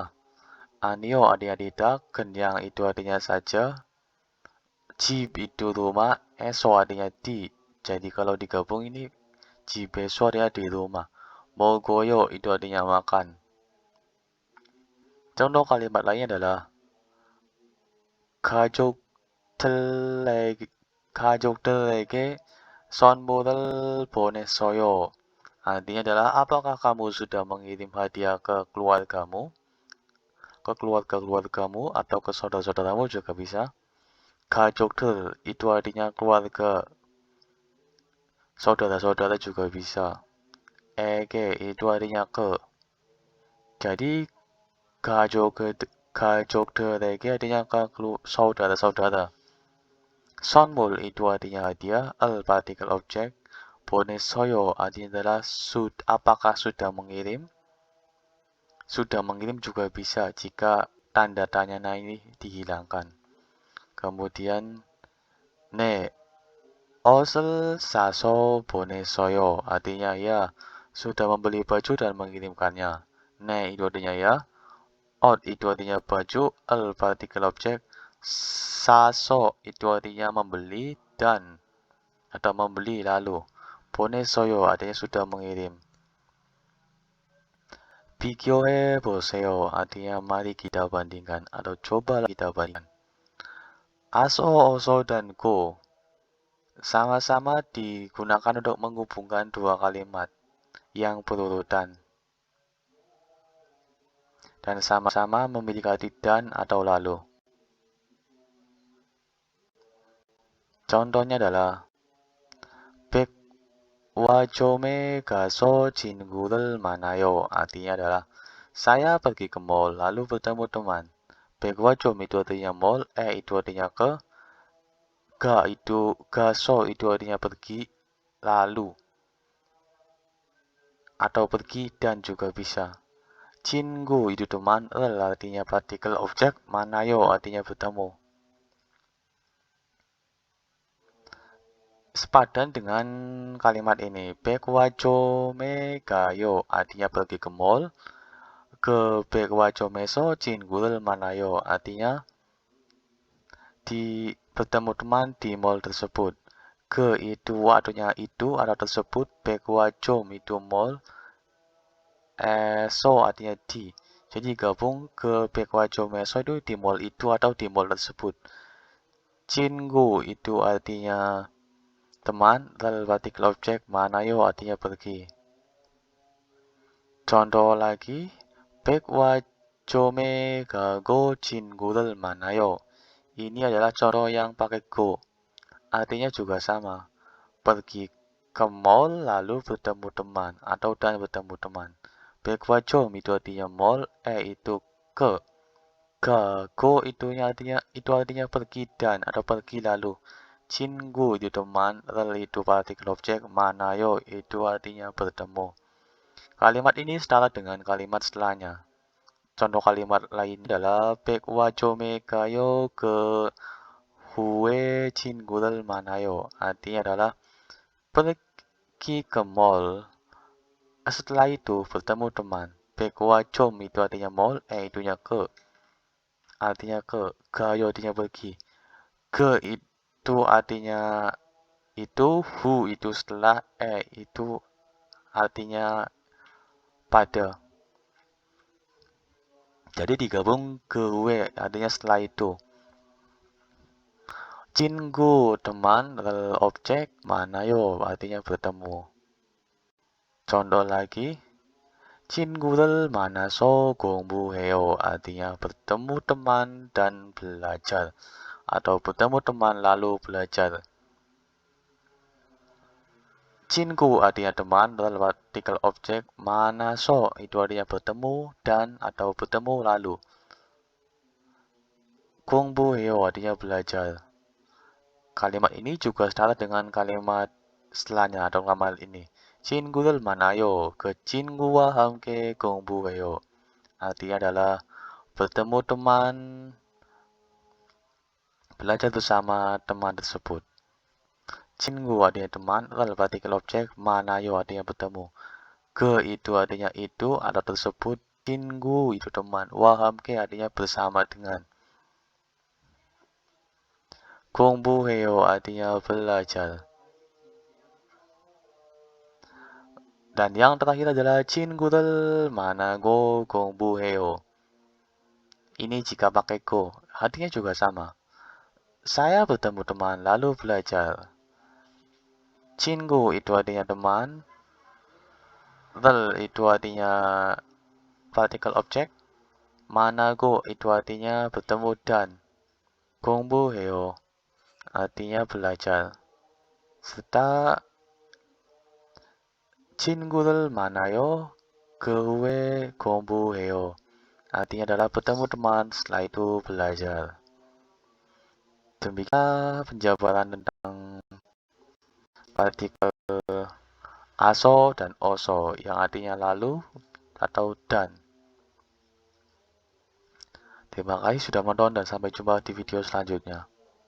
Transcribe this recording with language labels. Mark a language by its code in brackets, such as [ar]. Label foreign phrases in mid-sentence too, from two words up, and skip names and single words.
[id] Anio artinya tidak, kenyang itu artinya saja, jib itu rumah, eso artinya di. Jadi kalau digabung ini jibeso artinya di rumah. Mogoyo itu artinya makan. Contoh kalimat lainnya adalah [ko] 가족들에게 선물을 보냈어요. [id] Artinya adalah apakah kamu sudah mengirim hadiah ke keluargamu? Ke keluarga-keluargamu atau ke saudara-saudaramu juga bisa. 가족들 itu artinya keluarga. Saudara-saudara juga bisa. Ege itu artinya ke. Jadi 가족들에게 artinya ke saudara-saudara. 선물 itu artinya hadiah. Partikel objek. 보냈어요 artinya adalah apakah sudah mengirim. Sudah mengirim juga bisa jika tanda tanya ini dihilangkan. [ko] Kemudian 네, 옷을 사서 보냈어요. [id] Artinya ya, sudah membeli baju dan mengirimkannya. 네 itu artinya ya. 옷 itu artinya baju. Partikel objek. 사서 itu artinya membeli dan atau membeli lalu. 보냈어요 artinya sudah mengirim. [ko] 비교해 보세요 [id] artinya mari kita bandingkan atau coba kita bandingkan. Aso, oso, dan go sama-sama digunakan untuk menghubungkan dua kalimat yang berurutan dan sama-sama memiliki arti dan atau lalu. Contohnya adalah [ko] 백화점에 가서 친구를 만나요. [id] Artinya adalah saya pergi ke mall lalu bertemu teman. 백화점 itu artinya mall, itu artinya ke, gaso itu artinya pergi lalu atau pergi dan juga bisa. 친구 itu teman, artinya partikel objek, manayo artinya bertemu. Sepadan dengan kalimat ini, [ko] 백화점에 가요 [id] artinya pergi ke mall, ke [ko] 백화점에서 친구를 만나요. [id] Artinya bertemu teman di mall tersebut. Ke itu waktunya itu atau tersebut, 백화점 itu mall, eso artinya di. Jadi gabung ke 백화점에서 itu di mall itu atau di mall tersebut. 친구 itu artinya teman, lalu partikel objek 만나요 artinya pergi. Contoh lagi, [ko] 백화점에 가고 친구를 만나요. [id] Ini adalah contoh yang pakai go. Artinya juga sama. Pergi ke mall lalu bertemu teman atau dan bertemu teman. 백화점 itu artinya mall, itu ke. Go itu artinya pergi dan atau pergi lalu. 친구 itu teman, rel itu partikel objek, 만나요 itu artinya bertemu. Kalimat ini setara dengan kalimat setelahnya. Contoh kalimat lain adalah [ko] 백화점에 가요 그 후에 친구를 만나요. [id] Artinya adalah pergi ke mall. Setelah itu bertemu teman. 백화점 itu artinya mall, itunya ke. Artinya ke. 가요 artinya pergi. Ke itu artinya itu, hu itu setelah, itu artinya pada. Jadi digabung ke we, artinya setelah itu. 친구, teman, rel objek, 만나요, artinya bertemu. Contoh lagi, [ko] 친구를 만나서 공부해요, [id] artinya bertemu teman dan belajar. Atau bertemu teman lalu belajar. 친구 artinya teman, rel partikel objek, 만나서 itu artinya bertemu dan atau bertemu lalu. 공부해요 artinya belajar. Kalimat ini juga setara dengan kalimat setelahnya atau kalimat ini. [ko] 친구를 만나요. 그 친구와 함께 공부해요. [id] Artinya adalah bertemu teman, belajar bersama teman tersebut. 친구 artinya teman, rel partikel objek, 만나요 artinya bertemu. Ke itu artinya itu atau tersebut, 친구 itu teman, [ko] wa 함께 [id] artinya bersama dengan. 공부해요 artinya belajar. Dan yang terakhir adalah [ko] 친구들 만나고 공부해요. [id] Ini jika pakai go, artinya juga sama. Saya bertemu teman lalu belajar. 친구 itu artinya teman, rel itu artinya partikel objek, 만나고 itu artinya bertemu dan, 공부해요 artinya belajar. [ko] Serta 친구들 만나요. 그 후에 공부해요. [id] Artinya adalah bertemu teman, setelah itu belajar. Demikian penjabaran tentang partikel aso dan oso yang artinya lalu atau dan. Terima kasih sudah menonton dan sampai jumpa di video selanjutnya.